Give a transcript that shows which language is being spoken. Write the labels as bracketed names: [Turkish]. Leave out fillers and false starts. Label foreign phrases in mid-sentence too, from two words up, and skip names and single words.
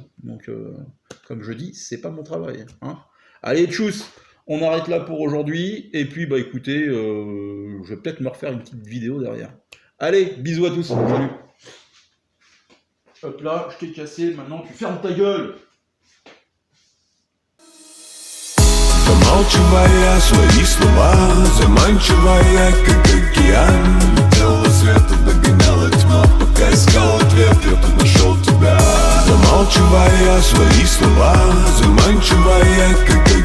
[French] Donc, comme je dis, c'est pas mon travail. Hein. Allez, tchuss, on arrête là pour aujourd'hui. Et puis, bah écoutez, je vais peut-être me refaire une petite vidéo derrière. Allez, bisous à tous. Salut. Hop là, je t'ai cassé. Maintenant, tu fermes ta gueule. [Russian] Замалчивая свои слова, заманчивая, как океан. Летела света, догоняла тьма, пока искал ответ, я тут нашел тебя. Замалчивая свои слова, заманчивая, как